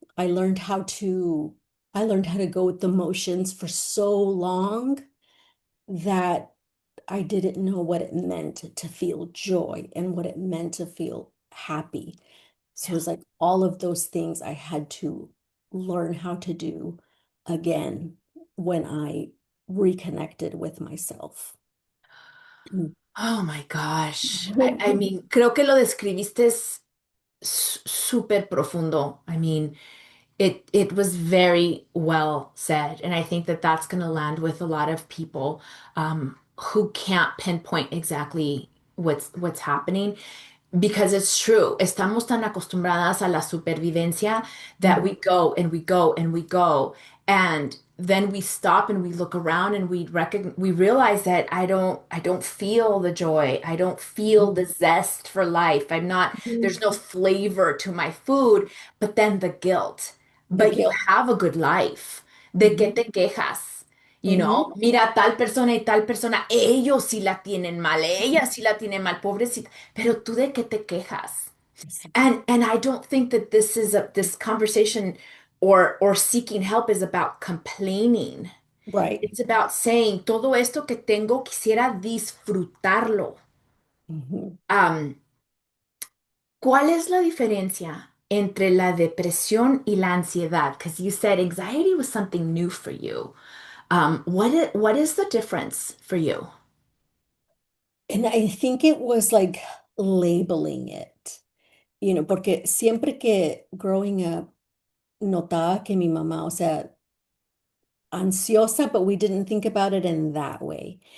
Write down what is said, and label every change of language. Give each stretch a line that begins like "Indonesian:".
English: I learned how to I learned how to go with the motions for so long that I didn't know what it meant to feel joy and what it meant to feel happy. So Yeah. it was like all of those things I had to learn how to do again when I reconnected with myself. Oh my gosh. I mean,
Spanish: creo que lo describiste súper profundo.
English: I mean, it was very well said, and I think that that's going to land with a lot of people who can't pinpoint exactly what's happening. Because it's true,
Spanish: estamos tan acostumbradas a la supervivencia
English: that we go and we go and we go, and then we stop and we look around and we realize that I don't feel the joy. I don't feel the zest for life. There's no flavor to my food, but then the guilt. The But you guilt. have a good life.
Spanish: ¿De qué Mhm, te quejas? mhm. Mira, tal persona y tal persona, ellos sí la tienen mal, ella sí la tiene mal, pobrecita. Pero tú de qué te quejas?
English: And I don't think that this conversation or seeking help is about complaining. Right. It's about saying
Spanish: todo esto que tengo quisiera disfrutarlo. Mhm. Um, ¿Cuál es la diferencia entre la depresión y la ansiedad?
English: Because you said anxiety was something new for you. What is the difference for you? And I think it was like labeling it,
Spanish: porque siempre que
English: growing up
Spanish: notaba que mi mamá, o sea, ansiosa,
English: but we didn't think about it in that way.